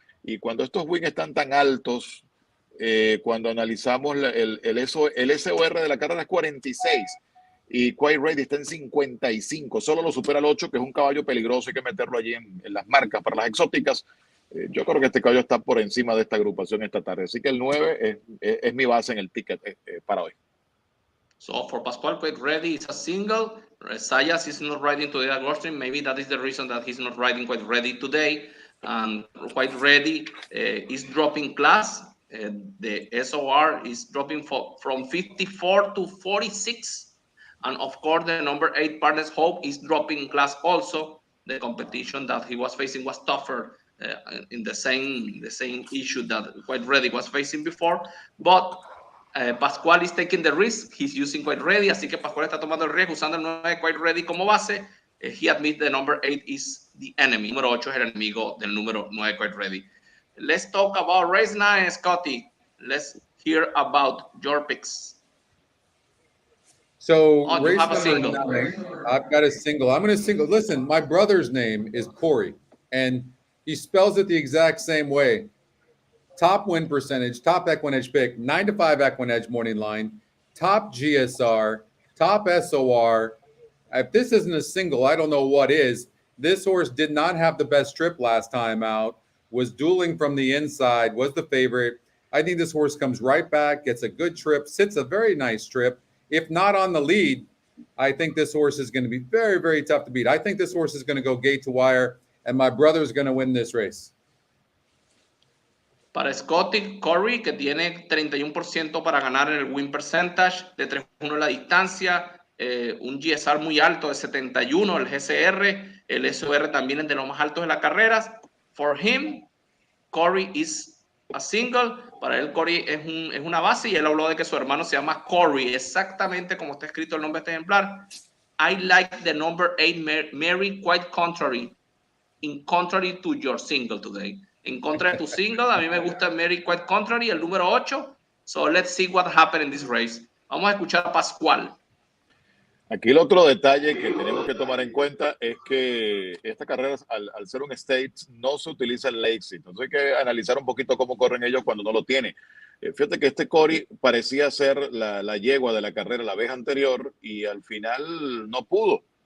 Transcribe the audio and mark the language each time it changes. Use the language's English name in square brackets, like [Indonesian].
[Spanish] Y cuando estos wins están tan altos, cuando analizamos el SOR de la carrera es 46 y Quite Ready está en 55, solo lo supera el 8, que es un caballo peligroso, hay que meterlo allí en las marcas para las exóticas. Yo creo que este caballo está por encima de esta agrupación esta tarde, así que el 9 es mi base en el ticket para hoy. [English] So for Pascual, Quite Ready is a single. Sayas is not riding today at Goldstream. Maybe that is the reason that he's not riding Quite Ready today. And Quite Ready is dropping class. The SOR is dropping from 54 to 46. And of course, the number 8 Partners Hope is dropping class also. The competition that he was facing was tougher in the same issue that Quite Ready was facing before. But Pascual is taking the risk. He's using Quite Ready, [Spanish] así que Pascual está tomando el riesgo usando el 9 Quite Ready como base. [English] He admits the number 8 is the enemy. [Spanish] Número 8 es el enemigo del número 9 Quite Ready. [English] Let's talk about race 9, Scotty. Let's hear about your picks. So you have a single. 9, I've got a single. I'm going to single. Listen, my brother's name is Corey, and he spells it the exact same way. Top win percentage, top EquinEdge pick, 9 to 5 EquinEdge morning line, top GSR, top SOR. If this isn't a single, I don't know what is. This horse did not have the best trip last time out, was dueling from the inside, was the favorite. I think this horse comes right back, gets a good trip, sits a very nice trip. If not on the lead, I think this horse is going to be very, very tough to beat. I think this horse is going to go gate to wire, and my brother is going to win this race. [Spanish] Para Scotty Corey, que tiene 31% para ganar en el win percentage, de 3-1 la distancia, un GSR muy alto de 71, el GCR, el SOR también es de los más altos de las carreras. [English] For him, Corey is a single. [Spanish] Para él, Corey es una base, y él habló de que su hermano se llama Corey, exactamente como está escrito el nombre de este ejemplar. [English] I like the number 8, Mary, quite contrary, in contrary to your single today. [Spanish] En contra de tu single, a mí me gusta Mary Quite Contrary, el número 8. [English] So let's see what happened in this race. [Spanish] Vamos a escuchar a Pascual. Aquí el otro detalle que tenemos que tomar en cuenta es que esta carrera, al ser un state, no se utiliza el lazy. Entonces hay que analizar un poquito cómo corren ellos cuando no lo tiene. Fíjate que este Corey parecía ser la yegua de la carrera la vez anterior y al final no pudo.